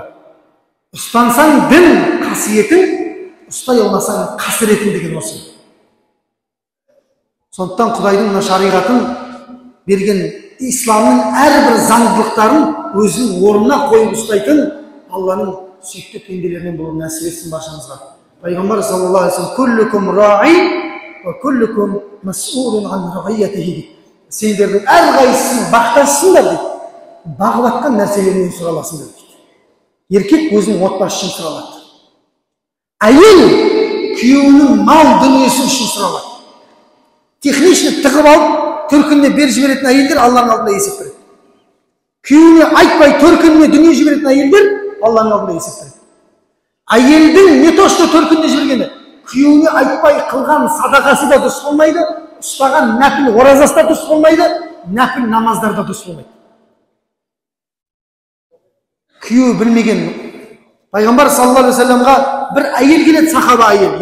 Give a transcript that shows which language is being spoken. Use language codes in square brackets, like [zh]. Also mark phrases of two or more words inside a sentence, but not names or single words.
[kk] Ұстансаң дін қасиетін, ұстай алмасаң қасіретің деген осы. Сондықтан Құдайдың мына шариғатын берген исламның әрбір заңдылықтарын өзінің орнына қойып ұстайтын Алланың сүйікті пенделерінен болуын нәсіп етсін баршамызға. Пайғамбар [ar] صلى الله عليه وسلم «كلكم راع وكلكم مسؤول عن رعيته» [kk] сендердің әрқайсысың бақташысыңдар дейді. Бағып атқан нәрселерінен сұраласыңдар дейді. Еркек өзінің отбасы үшін сұралады. Әйел күйеуінің мал дүниесі үшін сұралады. Техничный тығып алып, төркініне беріп жіберетін әйелдер Алланың алдында есеп береді. Күйеуіне айтпай төркініне дүние жіберетін әйелдер Алланың алдында есеп береді. Әйелдің [ru] не то что [kk] төркініне жібергені, күйеуіне айтпай қылған садақасы да дұрыс болмайды, ұстаған нәпіл оразасы да дұрыс болмайды, нәпіл намаздар да дұрыс болмайды. Күйеуі білмеген. Пайғамбар [ar] صلى الله عليه وسلم [kk] бір әйел келеді, сахаба әйел.